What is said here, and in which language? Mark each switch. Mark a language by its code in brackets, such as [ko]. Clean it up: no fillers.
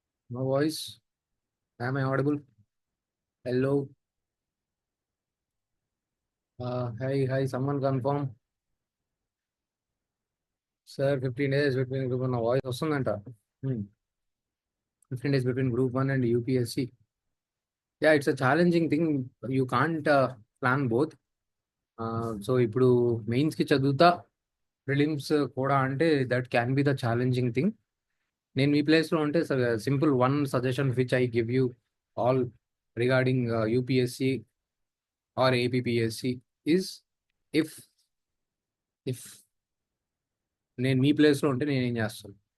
[en] No voice. Am I audible? Hello. Hi. Someone confirm. Sir, 15 days between group 1. [te] Voice వస్తుందంట. [en] 15 days between group 1 and UPSC. Yeah, it's a challenging thing. You can't plan both. [te] So ఇప్పుడు మెయిన్స్కి చదువుతా prelims కూడా అంటే [en] That can be the challenging thing. [te] నేను మీ ప్లేస్లో ఉంటే [en] simple one suggestion which I give you all regarding UPSC or APPSC is, if if [te] నేను మీ ప్లేస్లో ఉంటే నేనేం చేస్తాను?